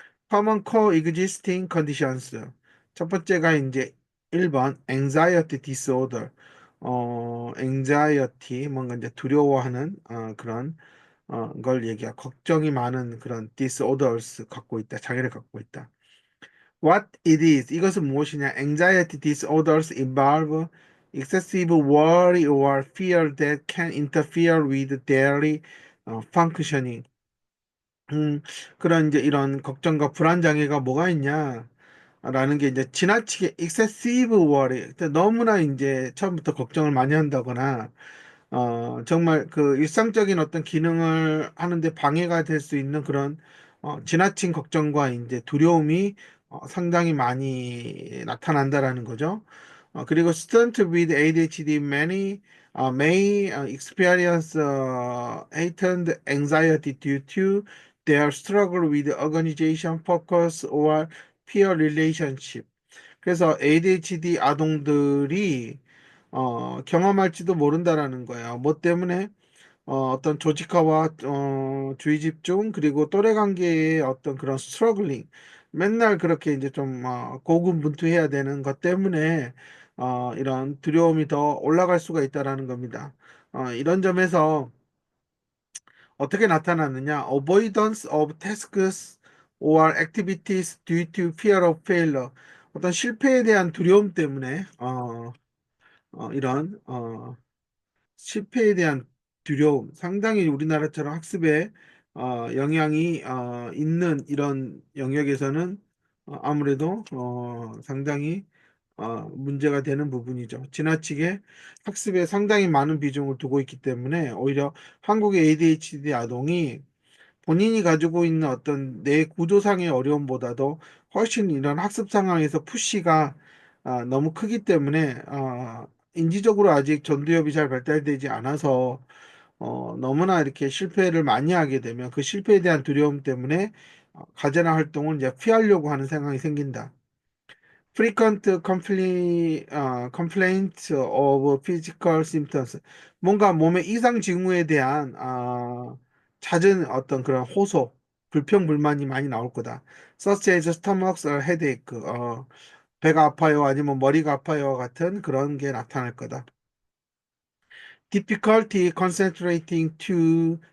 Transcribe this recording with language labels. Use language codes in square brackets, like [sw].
[en] Common coexisting conditions [ko] 첫 번째가 이제 1번 anxiety disorder anxiety 뭔가 이제 두려워하는 그런 걸 얘기하 걱정이 많은 그런 disorders 갖고 있다 장애를 갖고 있다. [en] What it is, [ko] 이것은 무엇이냐? [en] Anxiety disorders involve excessive worry or fear that can interfere with daily functioning. [ko] 그런 이제 이런 걱정과 불안 장애가 뭐가 있냐? 라는 게 이제 지나치게 excessive worry, 너무나 이제 처음부터 걱정을 많이 한다거나 정말 그 일상적인 어떤 기능을 하는데 방해가 될 수 있는 그런 지나친 걱정과 이제 두려움이 상당히 많이 나타난다라는 거죠. [en] 그리고 student with ADHD may experience heightened anxiety due to their struggle with organization, focus, or peer relationship. [ko] 그래서 ADHD 아동들이 경험할지도 모른다라는 거예요. 뭐 때문에? 어떤 조직화와 주의 집중 그리고 또래 관계의 어떤 그런 스트러글링 맨날 그렇게 이제 좀 고군분투해야 되는 것 때문에 이런 두려움이 더 올라갈 수가 있다라는 겁니다. 이런 점에서 어떻게 나타나느냐? [en] Avoidance of tasks or activities due to fear of failure. [ko] 어떤 실패에 대한 두려움 때문에 이런 실패에 대한 두려움, 상당히 우리나라처럼 학습에 영향이 있는 이런 영역에서는 아무래도 상당히 문제가 되는 부분이죠. 지나치게 학습에 상당히 많은 비중을 두고 있기 때문에 오히려 한국의 ADHD 아동이 본인이 가지고 있는 어떤 내 구조상의 어려움보다도 훨씬 이런 학습 상황에서 푸시가 너무 크기 때문에 인지적으로 아직 전두엽이 잘 발달되지 않아서 너무나 이렇게 실패를 많이 하게 되면 그 실패에 대한 두려움 때문에 가제나 활동을 이제 피하려고 하는 생각이 생긴다. [en] Complaint of physical symptoms. [ko] 뭔가 몸의 이상 징후에 대한 잦은 어떤 그런 호소, 불평, 불만이 많이 나올 거다. [en] Such as stomach or headache. [ko] 배가 아파요, 아니면 머리가 아파요 같은 그런 게 나타날 거다. [en] Difficulty concentrating to